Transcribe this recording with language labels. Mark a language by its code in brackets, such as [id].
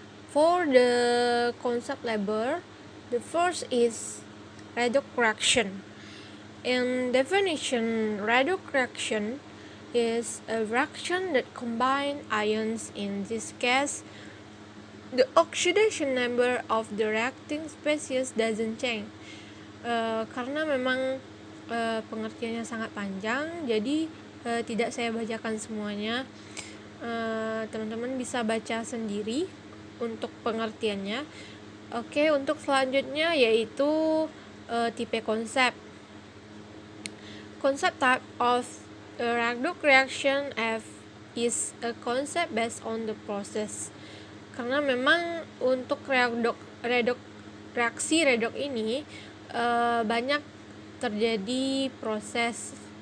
[en] For the concept label, the first is redox reaction. In definition, redox reaction is a reaction that combines ions. In this case, the oxidation number of the reacting species doesn't change. [id] Karena memang pengertiannya sangat panjang, jadi tidak saya bacakan semuanya. Teman-teman bisa baca sendiri untuk pengertiannya. Oke, untuk selanjutnya yaitu tipe konsep. [en] Concept type of a redox reaction F is a concept based on the process. [id] Karena memang untuk reaksi redox ini banyak terjadi proses.